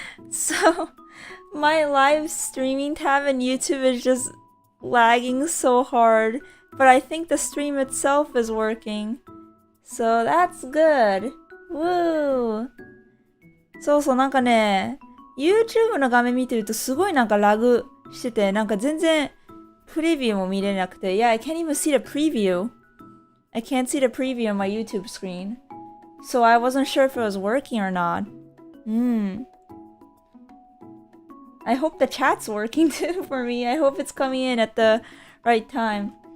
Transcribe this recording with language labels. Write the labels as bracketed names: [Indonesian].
[English] So, my live streaming tab in YouTube is just lagging so hard, but I think the stream itself is working. So that's good. Woo! [Japanese] そうそう、なんかね、YouTube の画面見てるとすごいなんかラグしてて、なんか全然プレビューも見れなくて。 [English] Yeah, I can't even see the preview. I can't see the preview on my YouTube screen. So I wasn't sure if it was working or not. I hope the chat's working too for me. I hope it's coming in at the right time.